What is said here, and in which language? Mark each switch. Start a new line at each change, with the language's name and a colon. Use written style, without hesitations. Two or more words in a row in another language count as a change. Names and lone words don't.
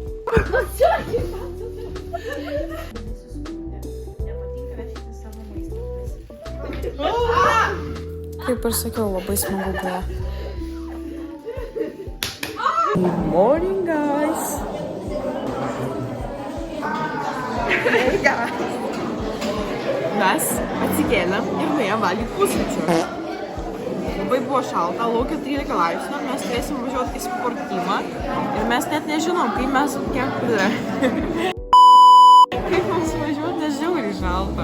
Lithuanian: Kaip ir sakiau, labai smagu buvo.
English: Good morning, guys. Hey, guys.
Lithuanian: Mes atsikėlėm ir nuėjom valgyti pusryčių. Labai buvo šalta, laukia 13 laipsnių, mes turėsim važiuoti į sportimą ir mes net nežinom, kaip mes kaip mums važiuoti, nes žiauriai šalta.